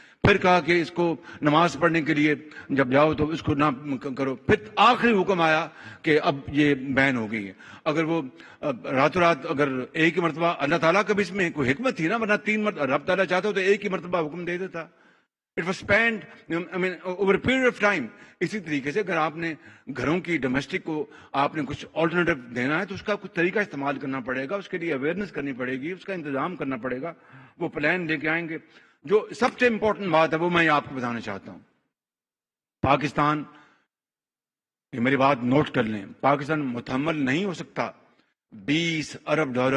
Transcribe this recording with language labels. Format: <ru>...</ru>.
<ur>پھر کہا کہ اس کو نماز پڑھنے کے لیے جب جاؤ تو اس کو نہ کرو. پھر آخری حکم آیا کہ اب یہ بین ہو گئی ہے. اگر وہ راتوں رات اگر ایک ہی مرتبہ، اللہ تعالیٰ کا بھی اس میں کوئی حکمت تھی نا، ورنہ 3 مرتبہ رب تعالیٰ چاہتا ہو تو ایک ہی مرتبہ حکم دے دیتا.</ur> <en>It was spent over a period of time.</en> <ur>اسی طریقے سے اگر آپ نے گھروں کی ڈومیسٹک کو آپ نے کچھ آلٹرنیٹو دینا ہے تو اس کا کچھ طریقہ استعمال کرنا پڑے گا، اس کے لیے اویئرنیس کرنی پڑے گی، اس کا انتظام کرنا پڑے گا. وہ پلان لے کے آئیں گے. جو سب سے امپورٹنٹ بات ہے وہ میں آپ کو بتانا چاہتا ہوں. پاکستان، یہ میری بات نوٹ کر لیں، پاکستان متحمل نہیں ہو سکتا $20 ارب</ur>